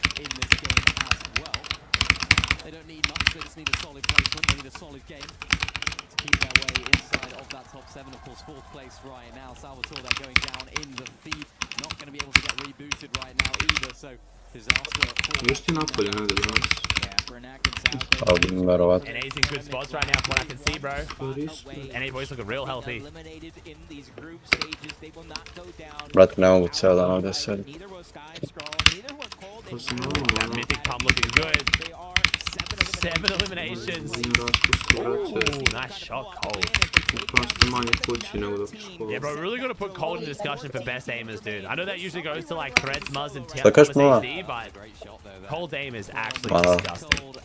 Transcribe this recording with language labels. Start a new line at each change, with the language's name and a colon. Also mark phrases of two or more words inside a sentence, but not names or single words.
English: They don't need much, they just need a solid placement, they need a solid game to keep their way inside of that top 7. Of course, 4th place right now. Salvatore, they're going down in the feed. Not going to be able to get rebooted right now either, so disaster for...
Serbian: Još ti napolje negdje danas.
English: NA's in good spots right now from what I can see, bro. NA boys looking real healthy.
Serbian: Brate, ne mogu cijel dan ovdje sediti.
English: That mythic pump looking good. 7 eliminations. Ooh, nice shot, Cold. Yeah, bro, really got to put Cold in discussion for best aimers, dude. I know that usually goes to like Threads, Muzz, and TMC, but Cold's aim is actually disgusting.